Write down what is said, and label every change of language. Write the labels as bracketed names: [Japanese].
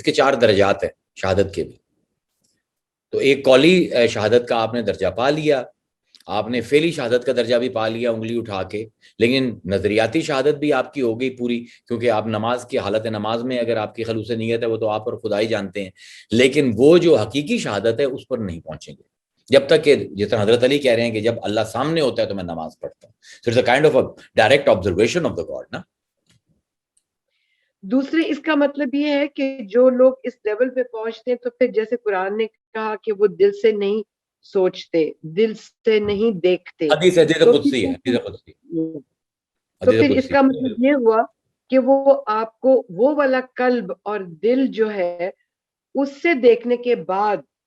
[Urdu] اس کے 4 درجات ہیں شہادت کے بھی. تو ایک قولی شہادت کا آپ نے درجہ پا لیا، آپ نے فعلی شہادت کا درجہ بھی پا لیا انگلی اٹھا کے، لیکن نظریاتی شہادت بھی آپ کی ہو گئی پوری، کیونکہ آپ نماز کی حالت نماز میں اگر آپ کی خلوص نیت ہے وہ تو آپ اور خدا ہی جانتے ہیں. لیکن وہ جو حقیقی شہادت ہے اس پر نہیں پہنچیں گے جب تک کہ جس طرح حضرت علی کہہ رہے ہیں کہ جب اللہ سامنے ہوتا ہے تو میں نماز پڑھتا ہوں. [English] So it's a kind of a direct observation of the God, نا. [Urdu] دوسرے اس کا مطلب یہ ہے کہ جو لوگ اس لیول پہ پہنچتے ہیں تو پھر جیسے قرآن نے کہا کہ وہ دل سے نہیں سوچتے، دل سے نہیں دیکھتے، حدیث قدسی ہے، حدیث قدسی. تو پھر اس کا مطلب یہ ہوا کہ وہ آپ کو وہ والا قلب اور دل جو ہے اس سے دیکھنے کے بعد